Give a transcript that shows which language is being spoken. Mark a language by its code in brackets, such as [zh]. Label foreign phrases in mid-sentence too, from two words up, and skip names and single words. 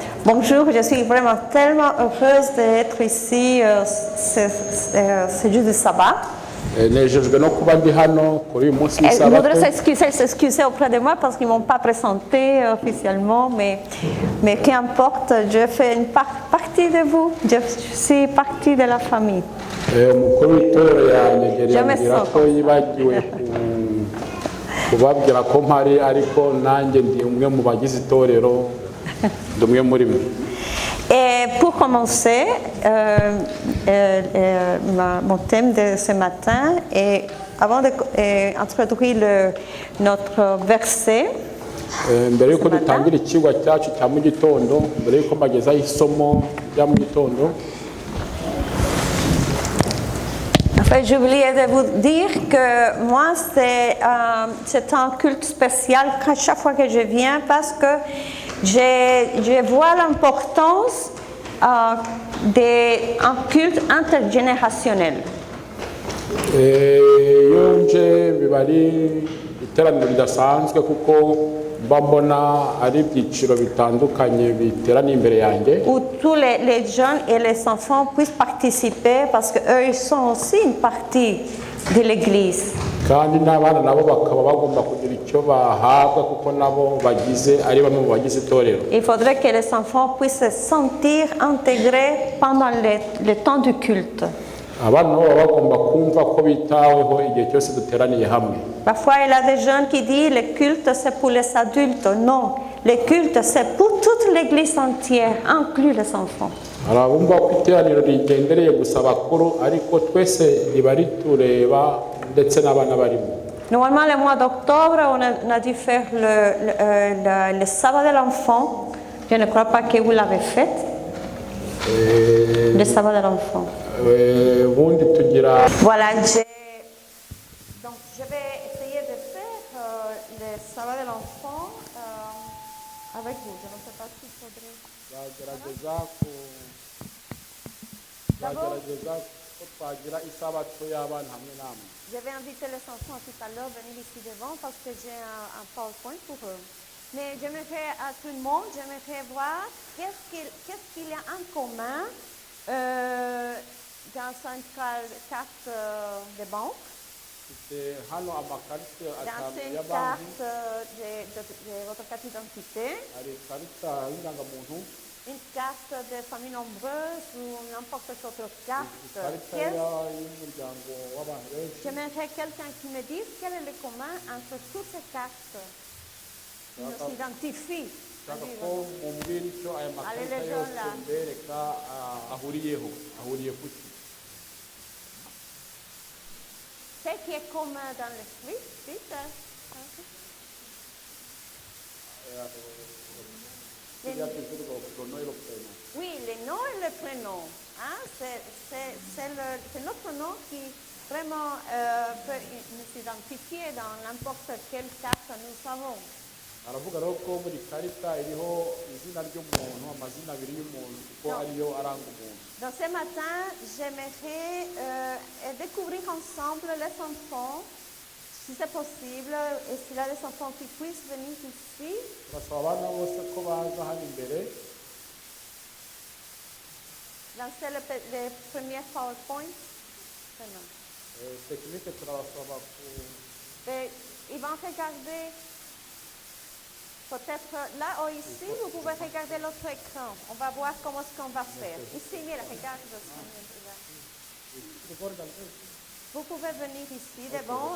[fr] Bonjour, je suis vraiment tellement heureuse d'être ici ce jour du sabbat. [rw] nejejwe no kuba ndi hano kuri uyu munsi [fr] Ils [rw] w'isabato. [fr] voudraient s'excuser auprès de moi parce qu'ils ne m'ont pas présenté officiellement, mais qu'importe, je fais une partie de vous, je suis partie de la famille. [rw] Umukuru w'itorero yanyegereye [fr] Je me [rw] ambwira [fr] sens [rw] ko yibagiwe kubabwira ko mpari ariko nanjye ndi umwe mu bagize itorero, ndi umwe muri mwe. [fr] Et pour commencer, mon thème de ce matin, et avant d'introduire notre verset, [rw] Mbere yuko dutangira ikigwa cyacu cya mu gitondo, mbere yuko mbagezaho isomo rya mu gitondo, [fr] en fait, j'ai oublié de vous dire que moi, c'est un culte spécial à chaque fois que je viens parce que je vois l'importance d'un culte intergénérationnel. [rw] iyo nje biba ari iteraniro ridasanzwe kuko mba mbona ari ibyiciro bitandukanye biteraniye imbere yanjye, [fr] Où tous les jeunes et les enfants puissent participer parce qu'eux, ils sont aussi une partie de l'Église. [rw] kandi n'abana nabo bakaba bagomba kugira icyo bahabwa kuko nabo bagize ari bamwe mu bagize itorero. [fr] Il faudrait que les enfants puissent se sentir intégrés pendant le temps du culte. [rw] Abana nabo baba bagomba kumva ko bitaweho igihe cyose duteraniye hamwe. [fr] Parfois, il y a des jeunes qui disent le culte c'est pour les adultes. Non, le culte c'est pour toute l'Église entière, inclus les enfants. [rw] Hari abumva ko iteraniro rigendereye gusa abakuru ariko twese riba ritureba ndetse n'abana barimo. [fr] Normalement, le mois d'octobre, on a dû faire le sabbat de l'enfant. Je ne crois pas que vous l'avez fait. Le sabbat de l'enfant. [rw] Ubundi tugira [fr] Voilà, donc je vais essayer de faire le sabbat de l'enfant avec vous. Je ne sais pas si faudrait. [rw] bagerageza ko twagira isabato y'abana hamwe namwe. [fr] Je vais inviter les enfants tout à l'heure à venir ici devant parce que j'ai un PowerPoint pour eux. Mais j'aimerais à tout le monde, j'aimerais voir qu'est-ce qu'il y a en commun dans une carte de banque, [rw] Dufite hano amakarita [fr] dans [rw] atanu [fr] une [rw] ya banki, [fr] carte de votre carte d'identité, [rw] hari ikarita y'indangamuntu, [fr] une carte de famille nombreuse ou n'importe quelle autre carte. [rw] ikarita y'umuryango w'abantu benshi. [fr] J'aimerais quelqu'un qui me dise quel est le commun entre toutes ces cartes qui nous identifient. [rw] nshaka ko mumbwira icyo aya makarita yose mbereka ahuriye kuki. [fr] Ce qui est commun dans l'esprit, vite. Oui, les noms et les prénoms. Hein? C'est notre nom qui vraiment peut nous identifier dans n'importe quelle carte nous avons. [rw] aravuga rero ko muri karita iriho izina ry'umuntu, amazina abiri y'umuntu kuko ariyo aranga umuntu. [fr] Donc ce matin, j'aimerais découvrir ensemble les enfants, si c'est possible, et s'il y a des enfants qui puissent venir ici. [rw] Turasaba abana bose ko baza hano imbere. [fr] Lancer les premiers PowerPoint. [rw] Tekinike turabasaba ku. [fr] Ils vont regarder. Peut-être là ou ici, vous pouvez regarder l'autre écran. On va voir comment est-ce qu'on va faire. Ici, mira, regarde. Vous pouvez venir ici devant.